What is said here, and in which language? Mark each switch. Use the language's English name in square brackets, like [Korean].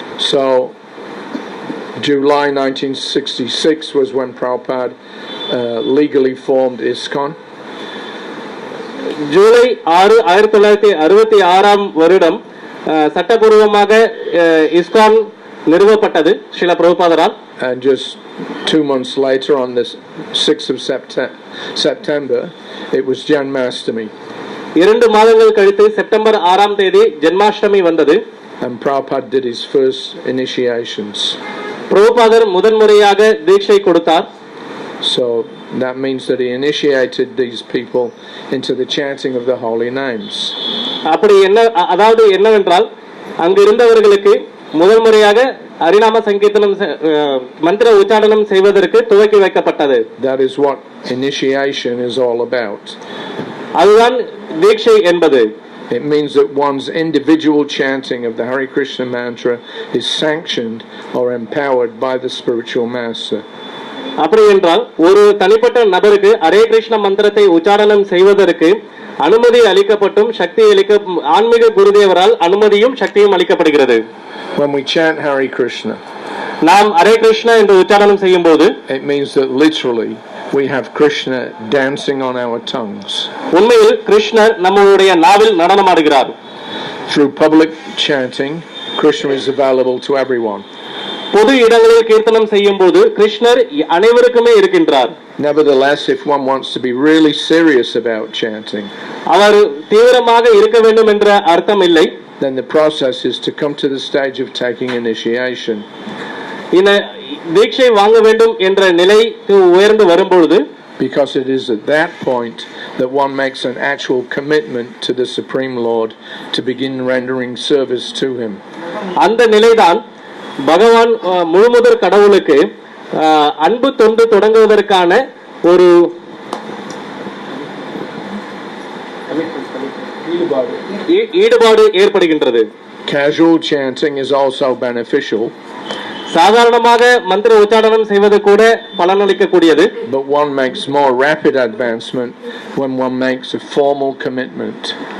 [English] So July 1966 was when Prabhupada legally formed ISKCON. [Tamil] July 6, 1966 வருடம் சட்டபூர்வமாக ISKCON நிறுவப்பட்டது Srila பிரபுபாதரால். [English] And just 2 months later, on the 6th of September, it was Janmashtami. [Tamil] 2 மாதங்கள் கழித்து September 6ஆம் தேதி ஜென்மாஷ்டமி வந்தது. [English] And Prabhupada did his first initiations. [Tamil] பிரபுபாதர் முதன்முறையாக தீட்சை கொடுத்தார். [English] So that means that he initiated these people into the chanting of the holy names. [Tamil] அப்படி அதாவது என்னவென்றால் அங்கு இருந்தவர்களுக்கு முதன்முறையாக ஹரிநாம சங்கீர்த்தனம் மந்திர உச்சாரணம் செய்வதற்கு துவக்கி வைக்கப்பட்டது. [English] That is what initiation is all about. [Tamil] அதுதான் தீட்சை என்பது. [English] It means that one's individual chanting of the Hare Krishna mantra is sanctioned or empowered by the spiritual master. [Tamil] அப்படி என்றால் ஒரு தனிப்பட்ட நபருக்கு ஹரே கிருஷ்ண மந்திரத்தை உச்சாரணம் செய்வதற்கு அனுமதி அளிக்கப்பட்டும் சக்தி ஆன்மீக குருதேவரால் அனுமதியும் சக்தியும் அளிக்கப்படுகிறது. [English] When we chant Hare Krishna, [Tamil] நாம் ஹரே கிருஷ்ணா என்று உச்சாரணம் செய்யும் போது [English] it means that literally we have Krishna dancing on our tongues. [Tamil] உண்மையில் கிருஷ்ணர் நம்முடைய நாவில் நடனமாடுகிறார். [English] Through public chanting, Krishna is available to everyone. [Tamil] பொது இடங்களில் கீர்த்தனம் செய்யும் போது கிருஷ்ணர் அனைவருக்குமே இருக்கின்றார். [English] Nevertheless, if one wants to be really serious about chanting, [Tamil] அவர் தீவிரமாக இருக்க வேண்டும் என்ற அர்த்தம் இல்லை. [English] then the process is to come to the stage of taking initiation. [Tamil] இந்த தீட்சை வாங்க வேண்டும் என்ற நிலைக்கு உயர்ந்து வரும்பொழுது, [English] because it is at that point that one makes an actual commitment to the Supreme Lord to begin rendering service to him. [Tamil] அந்த நிலைதான் பகவான் முழுமுதற் கடவுளுக்கு அன்பு தொண்டு தொடங்குவதற்கான ஒரு ஈடுபாடு ஏற்படுகின்றது. [English] Casual chanting is also beneficial. [Tamil] சாதாரணமாக மந்திர உச்சாரணம் செய்வது கூட பலனளிக்கக்கூடியது. [English] But one makes more rapid advancement when one makes a formal commitment.